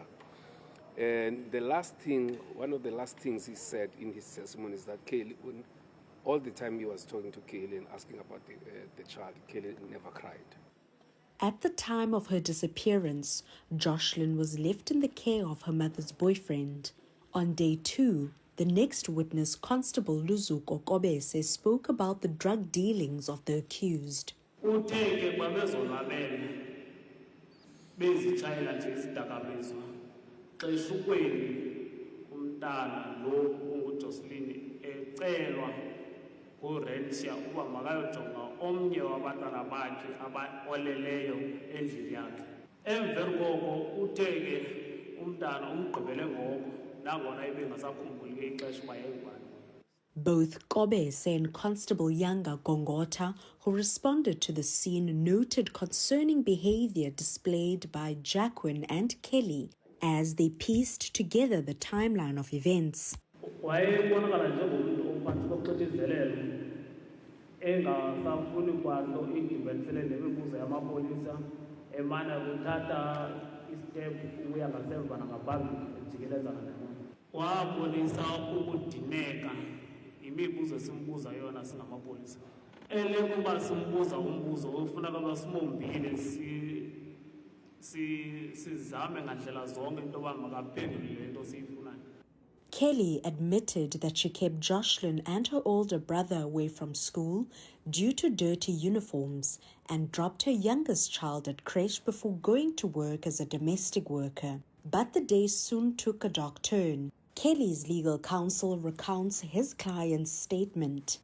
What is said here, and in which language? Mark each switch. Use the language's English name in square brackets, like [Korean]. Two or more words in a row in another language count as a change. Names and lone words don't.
[English] And one of the last things he said in his testimony is that Kelly, all the time he was talking to Kelly and asking about the child, Kelly never cried. At the time of her disappearance, Joshlin was left in the care of her mother's boyfriend. On day 2, the next witness, Constable Luzuko Kobese, spoke about the drug dealings of the accused. [Xhosa] Kurensia uba makayojonga omnye wabantwana bakhe abaoleleyo endlini yakhe. Emveni koko uthe ke umntana umgqibele ngoko nangona ebengasakhumbuli ke ixesha uba yayingubani. [English] Both Kobese and Constable Yanga Gongota, who responded to the scene, noted concerning behavior displayed by Jacqueline and Kelly as they pieced together the timeline of events. [Xhosa] Wayebonakala njengomntu ophantsi koxinzelelo engasafuni kwanto idibanisele nemibuzo yamapolisa emana kuthatha istep ukuya ngasemva nangaphambili ejikelezana nabantu. Wabonisa ukudineka imibuzo esimbuza yona singamapolisa. Kuba simbuza umbuzo ofuneka basimumbile sizame ngandlela zonke into yoba makaphendule le nto siyifunayo. [English] Kelly admitted that she kept Joshlin and her older brother away from school due to dirty uniforms and dropped her youngest child at creche before going to work as a domestic worker. But the day soon took a dark turn. Kelly's legal counsel recounts his client's statement.